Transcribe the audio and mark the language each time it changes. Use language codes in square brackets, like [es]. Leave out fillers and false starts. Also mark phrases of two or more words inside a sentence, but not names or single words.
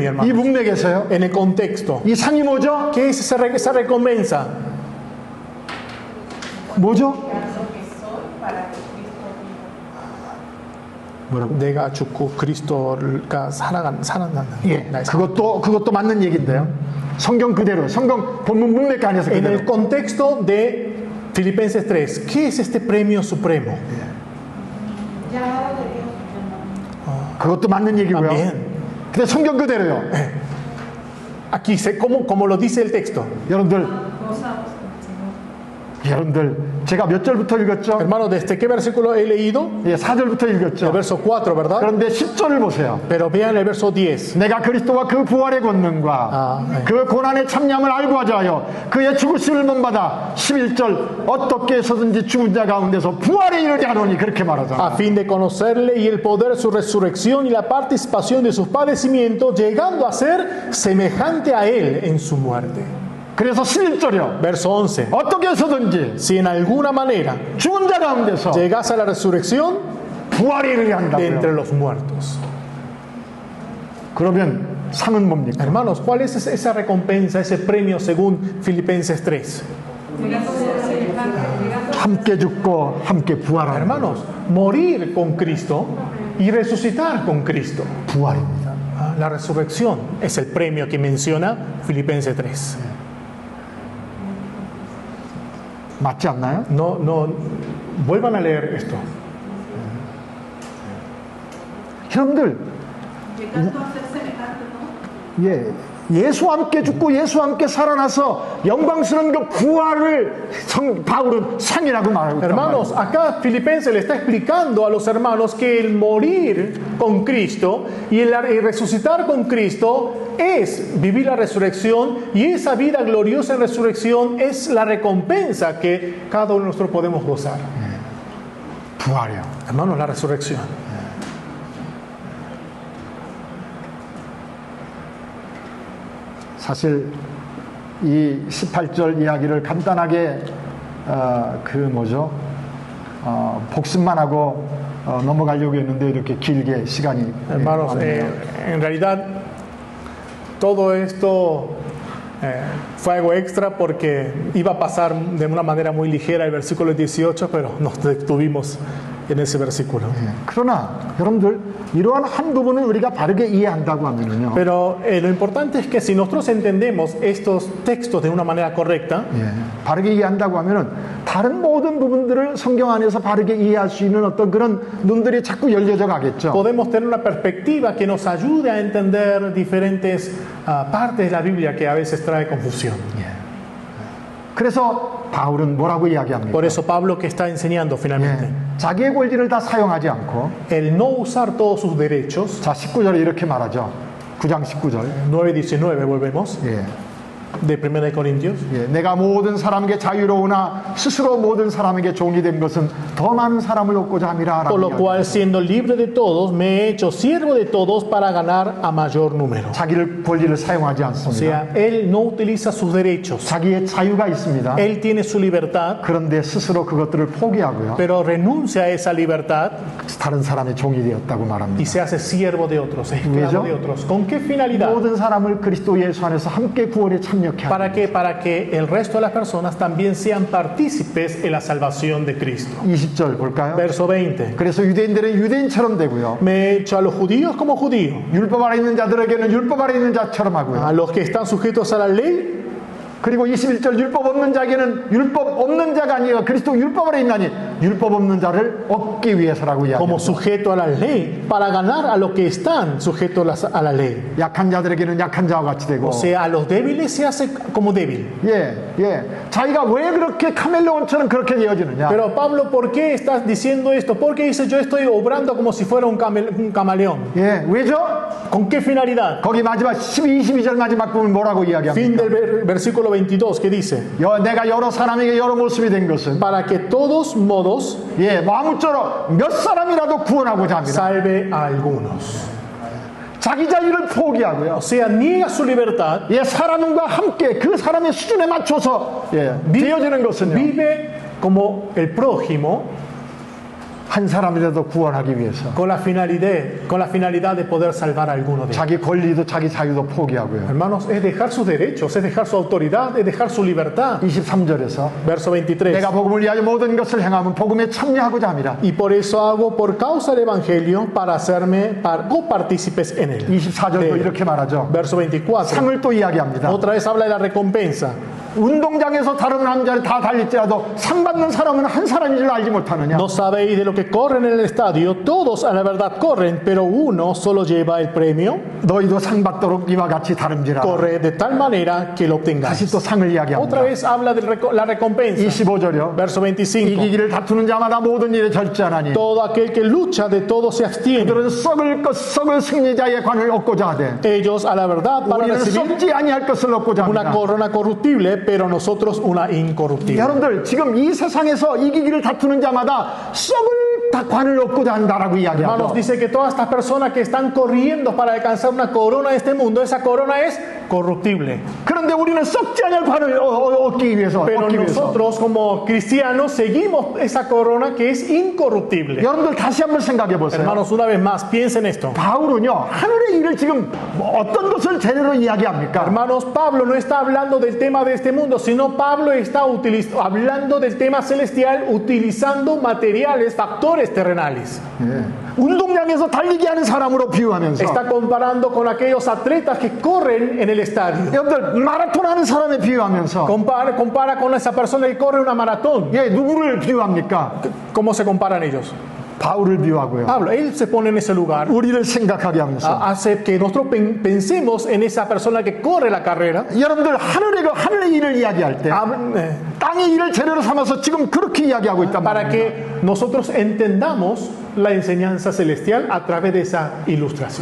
[ko] 이 [es] hermano? [ko] 문맥에서요. [es] En el contexto. [ko] 이 상이 뭐죠? [es] ¿Qué es esa recompensa? [ko] 뭐죠? 내가 죽고 그리스도가 살아난다. 예. 그것도 맞는 얘기인데요. 성경 그대로, 성경 본문 문맥 안에서 [es] En [ko] 그대로. [es] el contexto de Filipenses 3, ¿qué es este premio supremo? [ko] 그것도 맞는 얘기고요. [es] Amén. [ko] 근데 성경 그대로요. [es] Aquí, como lo dice el texto. [ko] 여러분들 제가 몇 절부터 읽었죠? [es] Hermano, ¿desde qué versículo he leído? [ko] 예, 4절부터 [es] El [ko] 읽었죠. [es] verso 4, ¿verdad? [ko] 그런데 10절을 보세요. [es] Pero vean el verso 10. [ko] 내가 그리스도와 그 부활의 권능과 네. 그 고난의 참념을 알고 하자하여 그의 죽으심을 본받아 11절 어떻게 해서든지 죽은 자 가운데서 부활에 이르게 하노니 그렇게 말하잖아. [es] A fin de conocerle y el poder de su resurrección y la participación de sus padecimientos, llegando a ser semejante a él en su muerte. [ko] 그래서 11절이요. [es] Verso 11. [ko] 어떻게 해서든지 [es] Si en alguna manera [ko] 죽은 자 가운데서 [es] llegas a la resurrección [ko] 부활에 이르게 [es] de entre [ko] 한다고요. [es] los muertos. [ko] 그러면 상은 뭡니까? [es] Hermanos, ¿cuál es esa recompensa, ese premio según Filipenses 3? [ko] 함께 죽고 함께 부활하는 [es] Hermanos, morir con Cristo y resucitar con Cristo. [ko] 부활입니다. [es] La resurrección es el premio que menciona Filipenses 3. [ko] 맞지 않나요? [es] No, vuelvan a leer esto. [ko] 여러분들 [es] Llegando a ser semejante, ¿no? [ko] 예, 예수와 함께 죽고 예수와 함께 살아나서 영광스러운 그 부활을 바울은 상이라고 말하고 있단 [es] Hermanos, [ko] 말이에요. [es] acá Filipenses le está explicando a los hermanos que el morir con Cristo y el resucitar con Cristo es vivir la resurrección, y esa vida gloriosa en resurrección es la recompensa que cada uno de nosotros podemos gozar. [ko] 부활이요. [es] Hermanos, la resurrección. [ko] 사실 이 18절 이야기를 간단하게 복습만 하고 넘어가려고 했는데 이렇게 길게 시간이 [es] Hermanos, [ko] 왔네요. [es] en realidad todo esto fue algo extra porque iba a pasar de una manera muy ligera el versículo 18, pero nos detuvimos en ese versículo. [ko] 그러나 여러분들 이러한 한 부분을 우리가 바르게 이해한다고 하면은요. [es] Pero lo importante es que si nosotros entendemos estos textos de una manera correcta, [ko] 예, 바르게 이해한다고 하면은 다른 모든 부분들을 성경 안에서 바르게 이해할 수 있는 어떤 그런 눈들이 자꾸 열려져 가겠죠. [es] podemos tener una perspectiva que nos ayude a entender diferentes partes de la Biblia que a veces trae confusión. [ko] 그래서 바울은 뭐라고 이야기합니까? [es] Por eso Pablo que está enseñando finalmente, [ko] 예, 자기의 권리를 다 사용하지 않고 [es] el no usar todos sus derechos, [ko] 자 19절에 이렇게 말하죠. 9장 19절. [es] 9:19 volvemos, [ko] 예. [es] de 1 Corintios. [ko] 예, 내가 모든 사람에게 자유로우나 스스로 모든 사람에게 종이 된 것은 더 많은 사람을 얻고자 함이라. [es] Por lo cual, siendo libre de todos, me he hecho siervo de todos para ganar a mayor número. [ko] 자기를 권리를 사용하지 [es] O [ko] 않습니다. [es] sea, él no utiliza sus derechos. [ko] 자기의 자유가 있습니다. [es] Él tiene su libertad, [ko] 그런데 스스로 그것들을 포기하고요. [es] pero renuncia a esa libertad [ko] 다른 사람의 종이 되었다고 [es] y [ko] 말합니다. [es] se hace siervo de otros, esclavo de otros. ¿Con qué finalidad? [ko] 모든 사람을 그리스도 예수 안에서 함께 구원에 참여케 하는 [es] ¿Para qué? Para que el resto de las personas también sean partícipes en la salvación de Cristo. [ko] 20절 볼까요? [es] Verso 20. [ko] 그래서 유대인들은 유대인처럼 되고요. [es] Me he hecho a los judíos como judíos, [ko] 율법 아래 있는 자들에게는 율법 아래 있는 자처럼 하고요. [es] a los que están sujetos a la ley [ko] 그리고 21절 율법 없는 자에게는 율법 없는 자가 아니라 그리스도 율법 아래 있나니 율법 없는 자를 얻기 위해서라고 [es] como [ko] 이야기합니다. [es] sujeto a la ley, para ganar a los que están sujetos a la ley. [ko] 약한 자들에게는 약한 자와 같이 되고 [es] O sea, a los débiles se hace como débil. [ko] 자기가 왜 그렇게 카멜레온처럼 그렇게 되어지느냐. [es] Pero Pablo, ¿por qué estás diciendo esto? Porque dice, yo estoy obrando como si fuera un camaleón. [ko] 왜죠? [es] ¿Con qué finalidad? [ko] 거기 마지막 12, 22절 마지막 부분 뭐라고 [es] Fin [ko] 이야기합니까? [es] del versículo 22, que dice, [ko] 내가 여러 사람에게 여러 모습이 된 것은 [es] para que todos modos [ko] 아무쪼록 몇 사람이라도 구원하고자 합니다. [es] salve a algunos. [ko] 자기 자유를 포기하고요. [es] O sea, niega su libertad, [ko] 사람과 함께 그 사람의 수준에 맞춰서 되어지는 것은요. [es] vive como el prójimo, [ko] 한 사람이라도 구원하기 위해서 [es] con la finalidad de poder salvar a alguno de ellos. [ko] 자기 권리도 자기 자유도 포기하고요. [es] Hermanos, es dejar sus derechos, es dejar su autoridad, es dejar su libertad. [ko] 23절에서 [es] Verso 23. [ko] 내가 복음을 위하여 모든 것을 행하면 복음에 참여하고자 합니다. [es] Y por eso hago por causa del evangelio para hacerme copartícipes en él. [ko] 24절도 이렇게 말하죠. [es] Verso 24. [ko] 상을 또 이야기합니다. [es] Otra vez habla de la recompensa. [ko] 운동장에서 다른 남자를 다 달릴지라도 상 받는 사람은 한 사람인 줄 알지 못하느냐. [es] No sabéis de lo que corren en el estadio, todos a la verdad corren, pero uno solo lleva el premio. [ko] 너희도 상 받도록 이와 같이 다름질하라. [es] Corre de tal manera que lo [ko] 다시 [es] obtengáis. [ko] 또 상을 [es] Otra [ko] 이야기합니다. [es] vez habla de la recompensa. [ko] 25절이요. [es] Verso 25. [ko] 이기기를 다투는 자마다 모든 일에 절제하나니 [es] Todo aquel que lucha de todo se abstiene. [ko] 그들은 썩을 승리자의 관을 얻고자 하되 [es] Ellos a la verdad para [ko] 우리는 [es] recibir [ko] 썩지 아니할 것을 얻고자 [es] una [ko] 합니다. [es] corona corruptible, pero nosotros una incorruptible. [ko] 여러분들 지금 이 세상에서 이기기를 다투는 자마다 썩을 다 관을 얻고자 한다라고 [es] Hermanos, [ko] 이야기하죠. [es] dice que todas estas personas que están corriendo para alcanzar una corona de este mundo, esa corona es corruptible. [ko] 그런데 우리는 썩지 않을 관을 얻기 위해서 [es] Pero [ko] 얻기 위해서 [es] nosotros como cristianos seguimos esa corona que es incorruptible. [ko] 여러분들 다시 한번 생각해 보세요. [es] Hermanos, una vez más, piensen esto. [ko] 바울은요 하늘의 일을 지금 어떤 것을 제대로 이야기합니까? [es] Hermanos, Pablo no está hablando del tema de este mundo, sino Pablo está hablando del tema celestial utilizando materiales, factores terrenales. [ko] 운동장에서 달리기 하는 사람으로 비유하면서 [es] Está comparando con aquellos atletas que corren en el estadio. [ko] 여러분들 마라톤 하는 사람에 비유하면서 [es] Compara con esa persona que corre una maratón. [ko] 누구를 비유합니까? [es] ¿Cómo se comparan ellos? [ko] 바울을 비유하고요. [es] Pablo, él se pone en ese lugar, [ko] 우리를 생각하게 하면서 [es] hace que nosotros pensemos en esa persona que corre la carrera. [ko] 여러분들 하늘의 일을 이야기할 때 땅의 일을 재료로 삼아서 지금 그렇게 이야기하고 있단 [es] Para [ko] 말입니다. [es] que nosotros entendamos la enseñanza celestial a través de esa ilustración.